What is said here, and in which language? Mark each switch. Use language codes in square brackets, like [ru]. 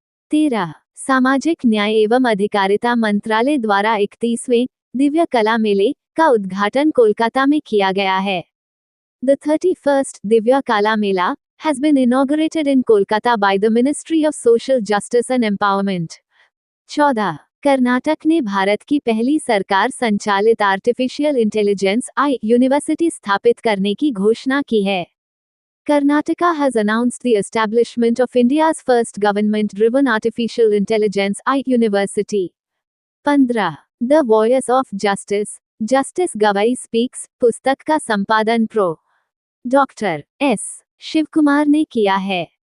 [en] 13. [hi] सामाजिक न्याय एवं अधिकारिता मंत्रालय द्वारा 31वें दिव्य कला मेले का उद्घाटन कोलकाता में किया गया है. [en] The 31st Divya Kala Mela has been inaugurated in Kolkata by the Ministry of Social Justice and Empowerment. 14. [hi] Karnataka ने भारत की पहली सरकार संचालित आर्टिफिशियल इंटेलिजेंस आई यूनिवर्सिटी स्थापित करने की घोषणा की है. [en] Karnataka has announced the establishment of India's first government-driven artificial intelligence AI university. 15. [hi] The Voice of Justice, Justice Gavai Speaks, पुस्तक का संपादन प्रो. Doctor S. शिवकुमार ने किया है.